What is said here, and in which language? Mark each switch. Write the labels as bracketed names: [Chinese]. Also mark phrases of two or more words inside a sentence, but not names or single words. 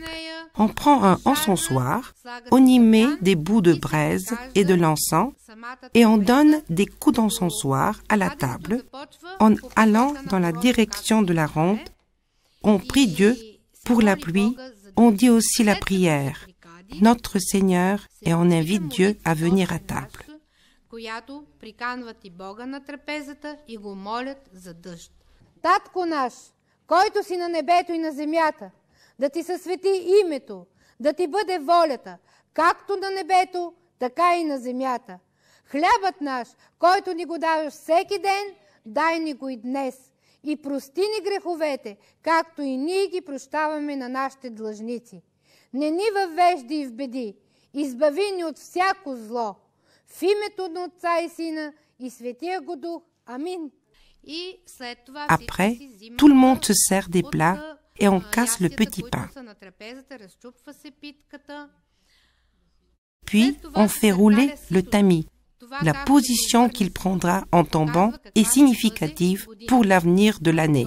[French] On prend un encensoir, on y met des bouts de braise et de l'encens et on donne des coups d'encensoir à la table. En allant dans la direction de la ronde, on prie Dieu pour la pluie, on dit aussi la prière, Notre Seigneur, et on invite Dieu à venir à table. [Bulgarian] Татко наш, който си на небето и на земята, да ти се свети името, да ти бъде волята, както на небето, така и на земята. Хлябът наш, който ни го даваш всеки ден, дай ни го и днес. И прости ни греховете, както и ние ги прощаваме на нашите длъжници. Не ни въвежди и в беди, избави ни от всяко зло. В името на Отца и Сина и Светия го Дух. Амин. [French] Après, tout le monde se sert des plats et on casse le petit pain. Puis, on fait rouler le tamis. La position qu'il prendra en tombant est significative pour l'avenir de l'année.